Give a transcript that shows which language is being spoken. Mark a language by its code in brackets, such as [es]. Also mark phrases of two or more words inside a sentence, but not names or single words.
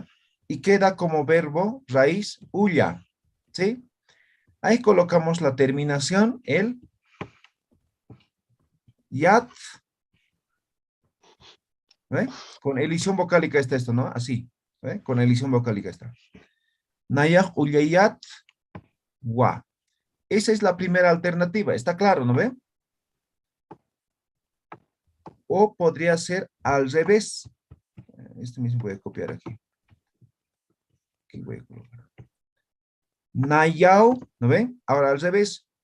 [es] Y queda como verbo raíz uya. ¿Sí? Ahí colocamos la terminación, el yat. ¿Ve? Con elisión vocálica está esto, ¿no? Así. ¿Ve? Con elisión vocálica está. [agr] Nayaj uyayat wa. [es] Esa es la primera alternativa. Está claro, ¿no ve? O podría ser al revés. Este mismo voy a copiar aquí. Aquí voy a colocar. Nayao, ¿no ven? Ahora al revés.